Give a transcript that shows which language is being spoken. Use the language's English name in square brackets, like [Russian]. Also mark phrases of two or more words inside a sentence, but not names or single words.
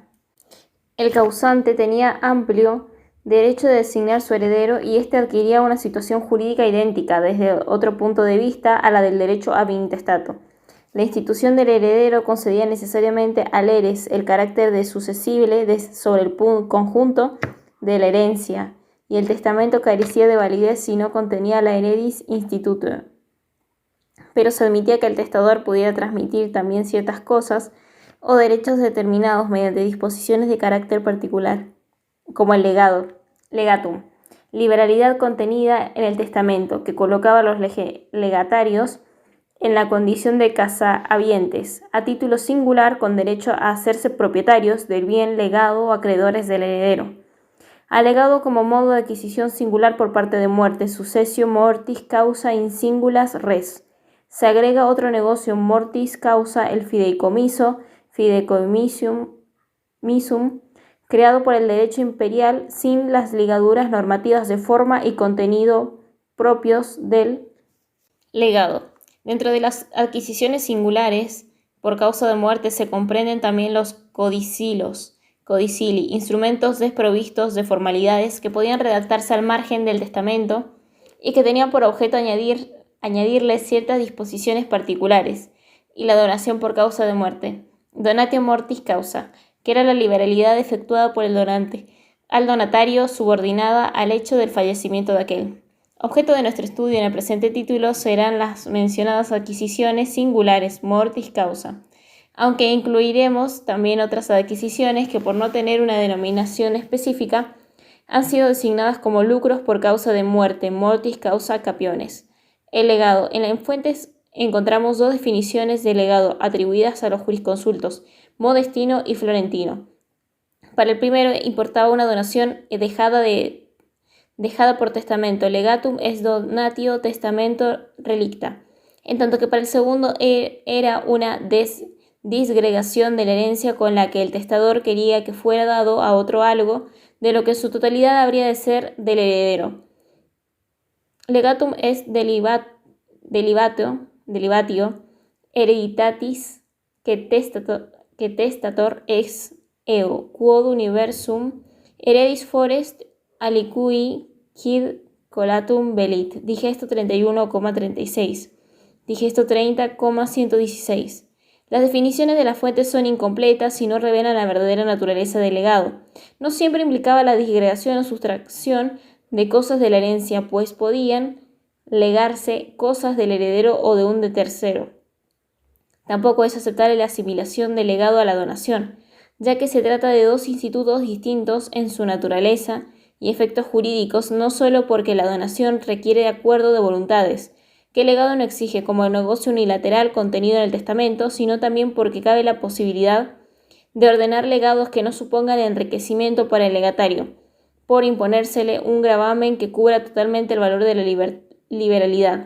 [Spanish] El causante tenía amplio derecho de designar su heredero y éste adquiría una situación jurídica idéntica desde otro punto de vista a la del derecho a intestato. La institución del heredero concedía necesariamente al heres el carácter de sucesible sobre el conjunto de la herencia, y el testamento carecía de validez si no contenía la [Latin] heredis institutio. [Spanish] Pero se admitía que el testador pudiera transmitir también ciertas cosas o derechos determinados mediante disposiciones de carácter particular, como el legatum, liberalidad contenida en el testamento, que colocaba a los legatarios en la condición de casahabientes, a título singular con derecho a hacerse propietarios del bien legado o acreedores del heredero. Alegado como modo de adquisición singular por parte de muerte, [Latin] successio mortis causa in singulas res. [Spanish] Se agrega otro negocio [Latin] mortis causa, [Spanish] el fideicommissum, creado por el derecho imperial sin las ligaduras normativas de forma y contenido propios del legado. Dentro de las adquisiciones singulares por causa de muerte se comprenden también los codicili, instrumentos desprovistos de formalidades que podían redactarse al margen del testamento y que tenían por objeto añadirle ciertas disposiciones particulares, y la donación por causa de muerte, [Latin] donatio mortis causa, [Spanish] que era la liberalidad efectuada por el donante al donatario subordinada al hecho del fallecimiento de aquel. Objeto de nuestro estudio en el presente título serán las mencionadas adquisiciones singulares [Latin] mortis causa, [Spanish] aunque incluiremos también otras adquisiciones que, por no tener una denominación específica, han sido designadas como lucros por causa de muerte, [Latin] mortis causa capiones. [Spanish] El legado. En las fuentes encontramos dos definiciones de legado atribuidas a los jurisconsultos, Modestino y Florentino. Para el primero importaba una donación dejada por testamento, [Latin] legatum est donatio testamento relicta, [Spanish] en tanto que para el segundo era una disgregación de la herencia con la que el testador quería que fuera dado a otro algo de lo que en su totalidad habría de ser del heredero. [Latin] Legatum est delibatio hereditatis que testator ex eo quod universum heredis forest alicui quid collatum velit. [Spanish] Digesto 31,36. Digesto 30,116. Las definiciones de las fuentes son incompletas y no revelan la verdadera naturaleza del legado. No siempre implicaba la disgregación o sustracción de cosas de la herencia, pues podían legarse cosas del heredero o de un tercero. Tampoco es aceptable la asimilación del legado a la donación, ya que se trata de dos institutos distintos en su naturaleza y efectos jurídicos, no solo porque la donación requiere de acuerdo de voluntades, que el legado no exige como el negocio unilateral contenido en el testamento, sino también porque cabe la posibilidad de ordenar legados que no supongan enriquecimiento para el legatario, por imponérsele un gravamen que cubra totalmente el valor de la liberalidad.